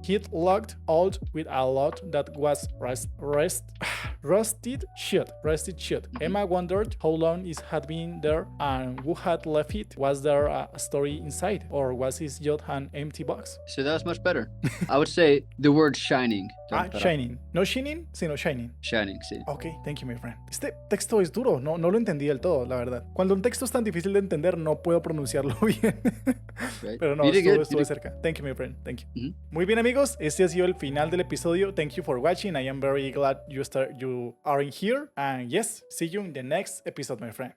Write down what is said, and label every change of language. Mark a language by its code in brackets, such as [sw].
[en] It looked old, with a lock that was rusted shut. Emma wondered how long it had been there and who had left it. Was there a story inside, or was it just an empty box? So that was much better. I would say the word shining. Shining. No shining, sino shining. Shining, sí. Ok, thank you, my friend. [es] Este texto es duro, no lo entendí del todo, la verdad. Cuando un texto es tan difícil de entender, no puedo pronunciarlo bien. [en] Right. [es] Pero no, estuve cerca. [en] Thank you, my friend. Thank you. [es] Muy bien, amigos. Este ha sido el final del episodio. [en] Thank you for watching. I am very glad you are in here. And yes, see you in the next episode, my friend.